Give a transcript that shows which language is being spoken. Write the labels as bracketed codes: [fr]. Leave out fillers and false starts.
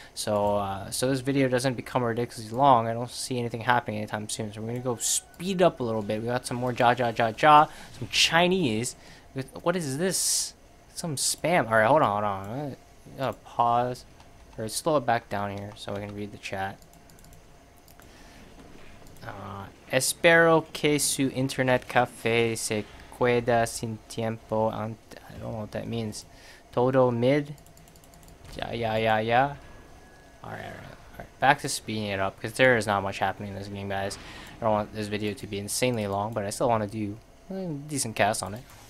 [en] So, so this video doesn't become ridiculously long. I don't see anything happening anytime soon. So we're gonna go speed up a little bit. We got some more some Chinese. What is this? Some spam. All right, hold on. I gotta pause. Or slow it back down here so I can read the chat. [es] Espero que su internet café se queda sin tiempo. [en] I don't know what that means. Todo mid. Yeah. Alright. Back to speeding it up because there is not much happening in this game, guys. I don't want this video to be insanely long, but I still want to do a decent cast on it.